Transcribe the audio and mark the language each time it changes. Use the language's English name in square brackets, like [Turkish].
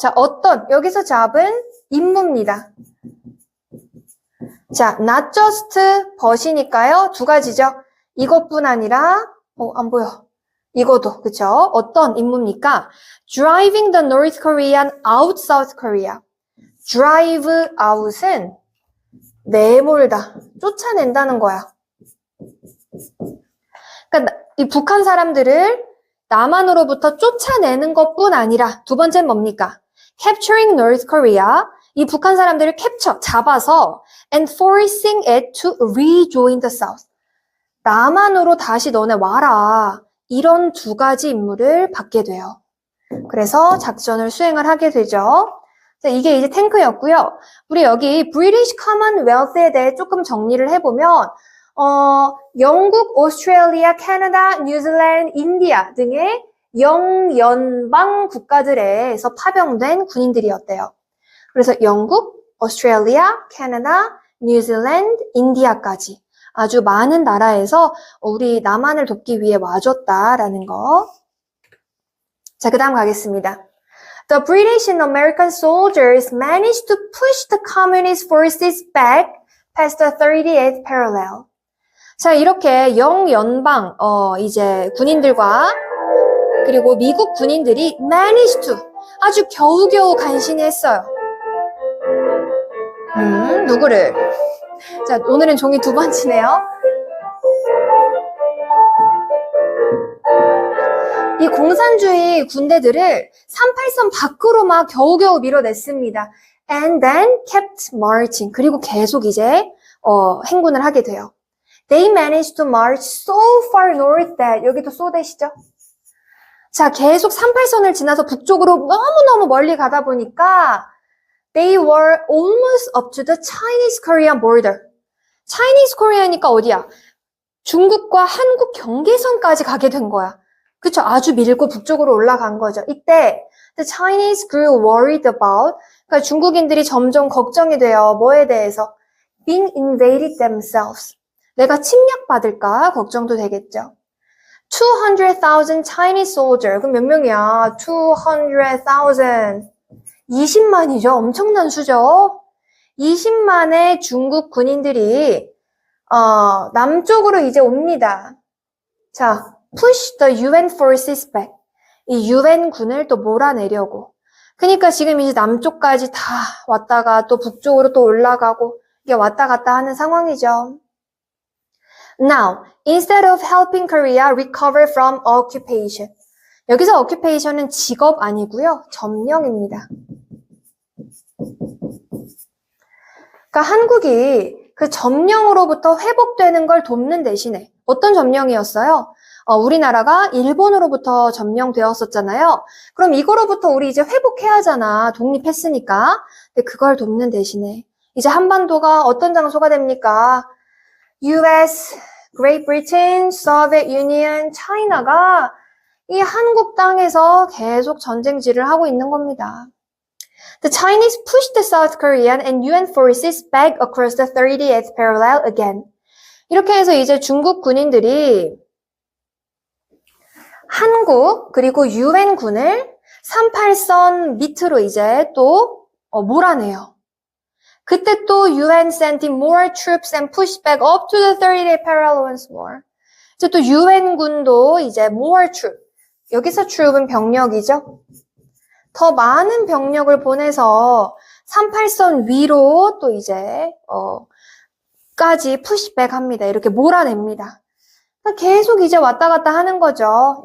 [Korean] 자, 여기서 job은 임무입니다. 자, [English] not just but [Korean] 이니까요. 두 가지죠. 이것뿐 아니라, 안 보여. 이거도, 그쵸? 어떤 임무입니까? [English] Driving the North Korean out South Korea. [Korean] Drive out은 내몰다, 쫓아낸다는 거야. 그러니까 이 북한 사람들을 남한으로부터 쫓아내는 것뿐 아니라 두 번째는 뭡니까? [English] Capturing North Korea. [Korean] 이 북한 사람들을 잡아서 [English] and forcing it to rejoin the South. [Korean] 남한으로 다시 너네 와라. 이런 두 가지 임무를 받게 돼요. 그래서 작전을 수행을 하게 되죠. 자, 이게 이제 탱크였고요. 우리 여기 British Commonwealth에 대해 조금 정리를 해보면 영국, 오스트레일리아, 캐나다, 뉴질랜드, 인디아 등의 영연방 국가들에서 파병된 군인들이었대요. 그래서 영국, 오스트레일리아, 캐나다, 뉴질랜드, 인디아까지 아주 많은 나라에서 우리 남한을 돕기 위해 와줬다라는 거. 자, 그 다음 가겠습니다. [English] The British and American soldiers managed to push the communist forces back past the 38th parallel. [Korean] 자, 이렇게 영연방, 이제 군인들과 그리고 미국 군인들이 [English] managed to [Korean] 아주 겨우겨우 간신히 했어요. 누구를? 자, 오늘은 종이 두 번 치네요. 이 공산주의 군대들을 38선 밖으로 막 겨우겨우 밀어냈습니다. [English] And then kept marching. [Korean] 그리고 계속 이제 행군을 하게 돼요. [English] They managed to march so far north that [Korean] 여기도 [English] so that이죠. [Korean] 자, 계속 38선을 지나서 북쪽으로 너무너무 멀리 가다 보니까 [English] They were almost up to the Chinese-Korean border. [Korean] Chinese-Korea니까 어디야? 중국과 한국 경계선까지 가게 된 거야. 그쵸? 아주 밀고 북쪽으로 올라간 거죠. 이때 [English] the Chinese grew worried about, [Korean] 그러니까 중국인들이 점점 걱정이 돼요. 뭐에 대해서? [English] Being invaded themselves. [Korean] 내가 침략받을까 걱정도 되겠죠. [English] 200,000 Chinese soldiers. [Korean] 그럼 몇 명이야? 200,000. 20만이죠. 엄청난 수죠. 20만의 중국 군인들이 남쪽으로 이제 옵니다. [English] 자, push the UN forces back. [Korean] 이 UN 군을 또 몰아내려고. 그러니까 지금 이제 남쪽까지 다 왔다가 또 북쪽으로 또 올라가고 이게 왔다 갔다 하는 상황이죠. [English] Now, instead of helping Korea recover from occupation. [Korean] 여기서 occupation은 직업 아니고요. 점령입니다. 그러니까 한국이 그 점령으로부터 회복되는 걸 돕는 대신에 어떤 점령이었어요? 우리나라가 일본으로부터 점령되었었잖아요. 그럼 이거로부터 우리 이제 회복해야 하잖아. 독립했으니까. 근데 그걸 돕는 대신에 이제 한반도가 어떤 장소가 됩니까? US, Great Britain, Soviet Union, China가 이 한국 땅에서 계속 전쟁질을 하고 있는 겁니다. [English] The Chinese pushed the South Korean and UN forces back across the 38th parallel again. [Korean] 이렇게 해서 이제 중국 군인들이 한국 그리고 UN군을 38선 밑으로 이제 또 몰아내요. 그때 또 [English] UN sent in more troops and pushed back up to the 38th parallel once more. [Korean] 이제 또 UN군도 이제 more troop. 여기서 troop은 병력이죠. 더 많은 병력을 보내서 38선 위로 또 이제 까지 푸시백 합니다. 이렇게 몰아냅니다. 계속 이제 왔다 갔다 하는 거죠.